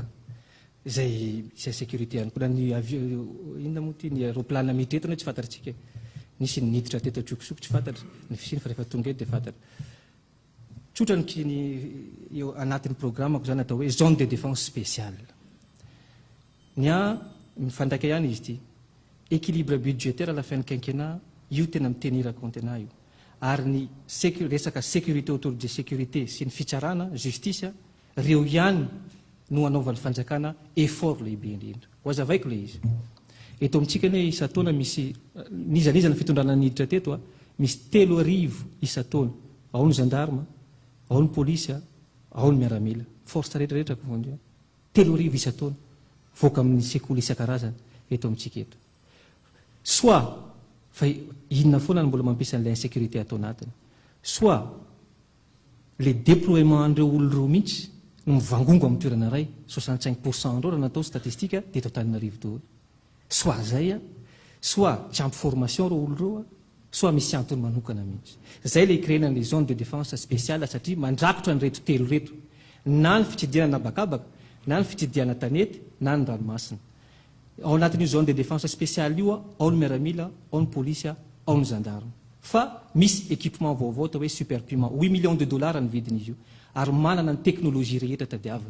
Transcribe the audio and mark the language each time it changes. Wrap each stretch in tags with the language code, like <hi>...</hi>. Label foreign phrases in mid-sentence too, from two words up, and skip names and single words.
<mg>Zay sécurité ihany koa ny inona moa ty ny aéroplane mitretona tsy fantatritsika. Nisy niditra teto Tsokosoko tsy fantatra, ny fisiny fa rehefa tonga eto dia fantatra. Tsotra ny eo anatin'ny programmako zany atao hoe</mg> <fr>zone de défense spéciale.</fr> <mg>Mifandraika ihany izy ty.</mg> <fr>Équilibre budgétaire à la fin du quinquennat,</fr> <mg>io tena miteny raconte anahy io. Ary ny resaka</mg> <fr>sécurité autour de sécurité</fr> <mg>sy ny fitsarana, justice, reo ihany no anaovan'ny fanjakana effort lehibe indrindra. Ho azavaiko le izy. Eto amintsika ne isa-taona misy nizanizana fitondrana niditra teto misy 3,000 isa-taona. Ao ny gendarme, ao ny polisy, ao ny miaramila. Force rehetrarehetra confondu. 3,000 isa-taona. Voaka amin'ny sekoly isan-karazany eto amintsika eto. Soit fa inona foana no mbola mampiasa an'ilay insécurité atao anatiny. Soit</mg> <fr>le déploiement</fr> <mg>andreo olo roa mihitsy no mivangongo amin'ny toerana ray, 65% andreo raha natao statistika dia eto Antananarivo daholo. Soit zay soit tsy ampy formation reo olo reo, soit misy antony manokana mihitsy. Zay le créena</mg> <fr>les zones de défense spéciale</fr> <mg>satria mandrakotra ny reto telo reto. Na ny fitsidiana Nabakabaka, na ny fitsidiana Tanety, na ny ranomasina. Ao anatin'io</mg> <fr>zone de défense spéciale</fr> <mg>io ao ny miaramila, ao ny polisy, ao ny gendarme. Fa misy équipement vaovao atao hoe super puma,</mg> <fr>8 millions de dollars</fr> <mg>ny vidin'izy io, ary manana ny teknôlôjia rehetra tadiavina.</mg>